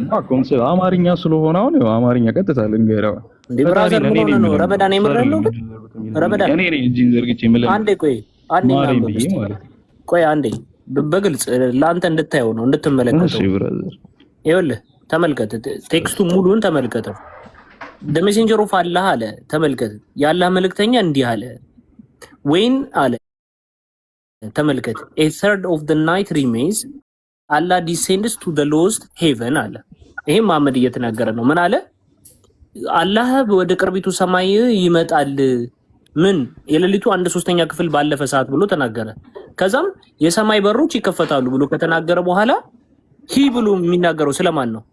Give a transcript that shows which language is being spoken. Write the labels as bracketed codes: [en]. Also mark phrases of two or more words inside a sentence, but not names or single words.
[am] ኮንሰፕት አማርኛ ስለሆነ አሁን አማርኛ ቀጥታ ልንገረው እንዴ ብራዘር፣ ምን ሆነ ነው? ረመዳን የምረን ነው። ረመዳን እኔ ነኝ እጅን ዘርግቼ የምልህ። አንዴ ቆይ አንዴ በግልጽ ለአንተ እንድታየው ነው እንድትመለከተው። ይኸውልህ ተመልከት፣ ቴክስቱ ሙሉን ተመልከተው። [en] the messenger of Allah [am] አለ። ተመልከት፣ የአላህ መልእክተኛ እንዲህ አለ ወይን አለ። ተመልከት፣ [en] a third of the night remains Allah descends to the lowest heaven [am] አለ። ይሄ መሐመድ እየተናገረ ነው። ምን አለ? አላህ ወደ ቅርቢቱ ሰማይ ይመጣል። ምን የሌሊቱ 1/3 ክፍል ባለፈ ሰዓት ብሎ ተናገረ። ከዛም የሰማይ በሮች ይከፈታሉ ብሎ ከተናገረ በኋላ ሂ ብሎ የሚናገረው ስለማን ነው?